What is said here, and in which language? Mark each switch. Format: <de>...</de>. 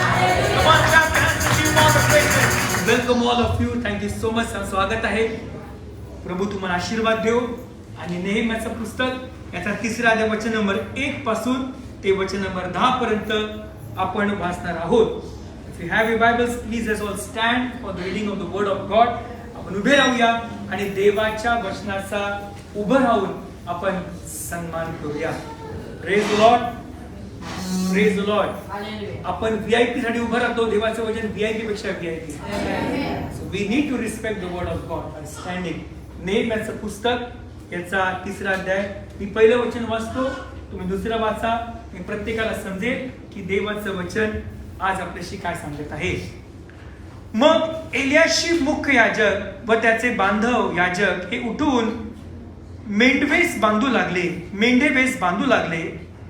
<en>Come on, clap your hands and give all the praises. Welcome all of you. Thank you so much.</en> <mr>स्वागत आहे. प्रभू तुम्हाला आशीर्वाद देव. आणि नेहमीचं पुस्तक याचा तिसरा अध्याय वचन नंबर 1 पासून ते वचन नंबर 10 पर्यंत आपण वाचणार आहोत.</mr> <en>If you have your Bibles, please let's all stand for the reading of the word of God.</en> <mr>आपण उभे राहूया आणि देवाच्या वचनाचा उभं राहून आपण सन्मान करूया.</mr> <en>Praise the Lord. Praise the Lord.</en> <mr>आपण VIP साठी उभं राहतो. देवाचं वचन VIP पेक्षा VIP.</mr> <en>So we need to respect the word of God by standing.</en> <mr>नेहमीचं पुस्तक याचा तिसरा अध्याय. मी पहिलं वचन वाचतो, तुम्ही दुसरं वाचा. मी प्रत्येकाला समजेल की देवाचं वचन आज आपल्याशी काय सांगत आहे. मग एलियाशीब मुख्य याजक व त्याचे बांधव याजक हे उठून मेंढवेस बांधू लागले.</mr>